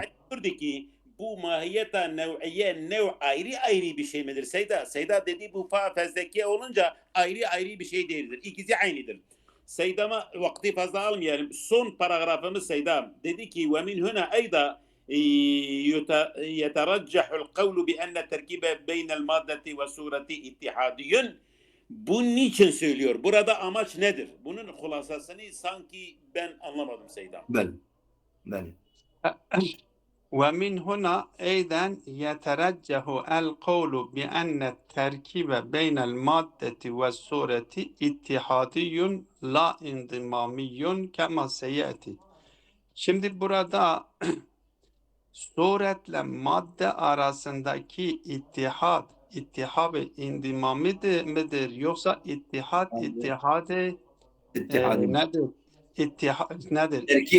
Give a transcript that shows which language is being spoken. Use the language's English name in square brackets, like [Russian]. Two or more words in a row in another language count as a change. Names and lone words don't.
[Turkish] Said diyordu ki bu mahiyeta nev'iye ayrı ayrı bir şey midir? Seyda dedi bu fezleke olunca ayrı bir şey değildir. İkisi aynıdır. Seyda'ma vakti fazla almayalım. Son paragrafımız Seyda dedi ki [Arabic] ومن هنا أيضا يترجح القول بأن التركيب بين المادة والصورة اتحادي. [Turkish] Bu niçin söylüyor? Burada amaç nedir? Bunun hulasasını sanki ben anlamadım Seyda. Bel. Bel. [Arabic] ومن هنا أيضا يترجح القول بأن التركيب بين المادة والصورة اتحادي لا انضمامي كما سيأتي. [Turkish] Şimdi burada suretle madde arasındaki ittihat-ı indimami midir yoksa ittihadı İttihadi. nedir? Nedir? Terkip.